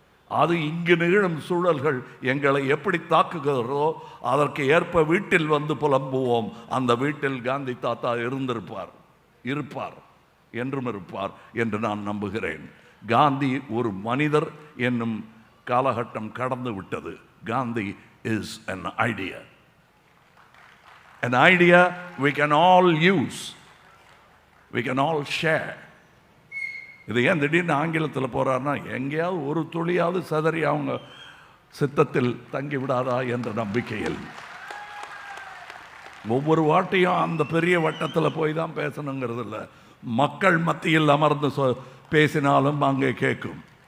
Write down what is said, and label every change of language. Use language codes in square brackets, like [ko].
[ta] அது இங்கு நிகழும் சூழல்கள் எங்களை எப்படி தாக்குகிறதோ அதற்கு ஏற்ப வீட்டில் வந்து புலம்புவோம். அந்த வீட்டில் காந்தி தாத்தா இருப்பார் என்றும் இருப்பார் என்று நான் நம்புகிறேன். காந்தி ஒரு மனிதர் என்னும் காலகட்டம் கடந்து விட்டது. [en] Gandhi is an idea. An idea we can all use, we can all share. [ta] இது ஏன் திடீர்னு ஆங்கிலத்தில் போகிறாருன்னா, எங்கேயாவது ஒரு துளியாவது சதறி அவங்க சித்தத்தில் தங்கி விடாதா என்ற நம்பிக்கையில் ஒவ்வொரு வாட்டையும் அந்த பெரிய வட்டத்தில் போய் தான் பேசணுங்கிறது இல்லை, மக்கள் மத்தியில் அமர்ந்து பேசினாலும் அங்கே கேட்கும்.